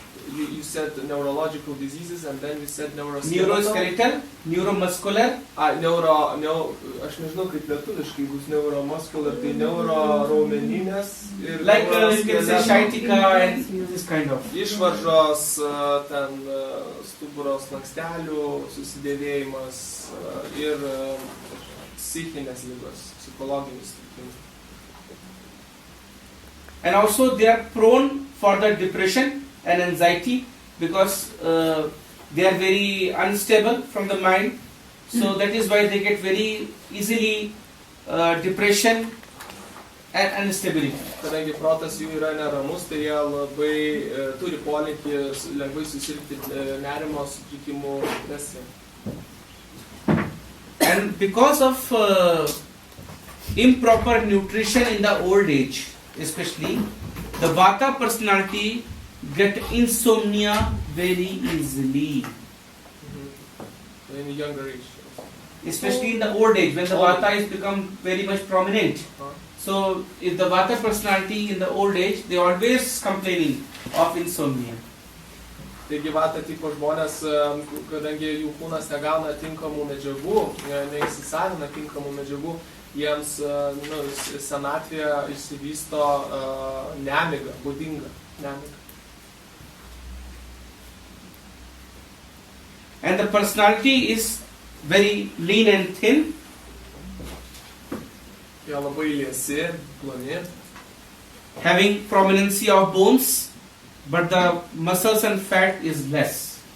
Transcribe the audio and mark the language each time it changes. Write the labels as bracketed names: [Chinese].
[English] You said neurological diseases and then you said Neuroskeletal, neuromuscular. [Lithuanian] Aš nežinau kaip lietuviškai bus neuromuscular, tai neuroraumeninės ir [English] Like you can say sciatica and this kind of. [Lithuanian] Išvaržos, ten stuburo slankstelių susidėvėjimas ir psichinės ligos, psichologinis sutrikimas. [English] And also they are prone for the depression and anxiety because they are very unstable from the mind. So that is why they get very easily depression and instability. [Lithuanian] Kadangi protas jų yra neramus, tai jie labai turi polinkį lengvai susirgti nerimo sutrikimų depresija. [English] And because of improper nutrition in the old age, especially, the Vata personality get insomnia very easily. In a younger age. Especially in the old age, when the Vata is become very much prominent. So, if the Vata personality in the old age, they always complaining of insomnia. [Lithuanian] Taigi Vata tipo žmonės, kadangi jų kūnas negauna tinkamų medžiagų, neįsisavina tinkamų medžiagų, jiems senatvėje išsivysto nemiga, būdinga nemiga. [English] And the personality is very lean and thin. [Lithuanian] Jie labai liesi, ploni. [English] Having prominency of bones, but the muscles and fat is less.